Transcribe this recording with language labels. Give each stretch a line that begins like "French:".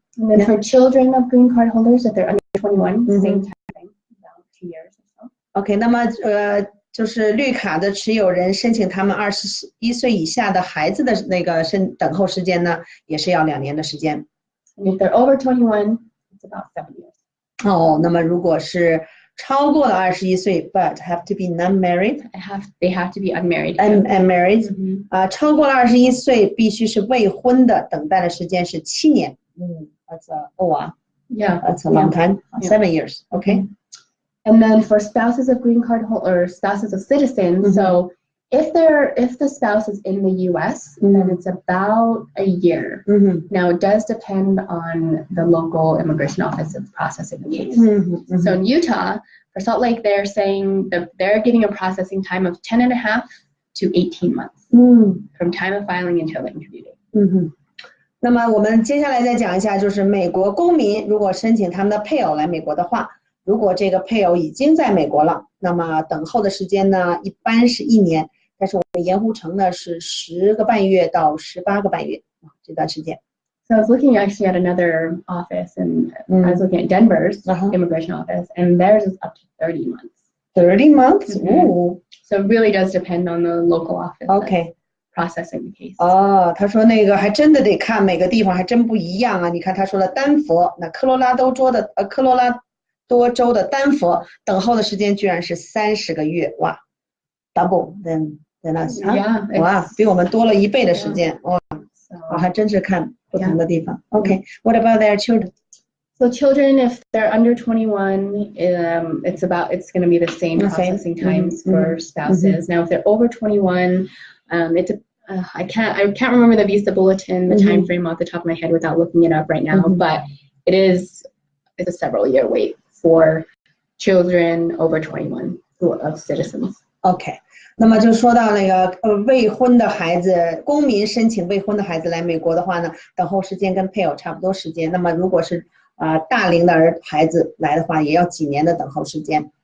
English: And then for children of green card holders, if they're under 21, same time frame, about 2 years or so.
Chinese: OK， 那么就是绿卡的持有人申请他们21岁以下的孩子的那个等候时间呢，也是要2年的时间。
English: And if they're over 21, it's about 7 years.
Chinese: 那么如果是超过了21岁 ，
English: but have to be non-married. They have to be unmarried. Unmarried.
Chinese: 超过了21岁必须是未婚的，等待的时间是7年。
English: That's Yeah. That's a long time. 7 years. OK. And then for spouses of green card or spouses of citizens, so if the spouse is in the U.S., then it's about a year. Now it does depend on the local immigration office that's processing the case. So in Utah, for Salt Lake, they're saying that they're giving a processing time of 10.5 to 18 months from time of filing until the interview date.
Chinese: 那么我们接下来再讲一下，就是美国公民如果申请他们的配偶来美国的话，如果这个配偶已经在美国了，那么等候的时间呢，一般是1年。但是我们盐湖城呢是10个半月到18个半月这段时间。
English: So I was looking actually at another office, and I was looking at Denver's immigration office, and theirs is up to 30 months. 30 months? Ooh. So it really does depend on the local office. Okay. Processing the case.
Chinese: 他说那个还真的得看每个地方还真不一样啊。你看他说的丹佛，那科罗拉多州的丹佛等候的时间居然是30个月，哇 ，
English: double than us，
Chinese: 哇，比我们多了1倍的时间，哇，还真是看不同的地方。
English: Okay, what about their children? So children, if they're under 21, it's going to be the same processing times for spouses. Now, if they're over 21, I can't remember the visa bulletin, the time frame off the top of my head without looking it up right now, but it's a several-year wait for children over 21 who are of citizens. Okay.
Chinese: 那么就说到那个未婚的孩子，公民申请未婚的孩子来美国的话呢，等候时间跟配偶差不多时间。那么如果是大龄的孩子来的话，也要几年的等候时间。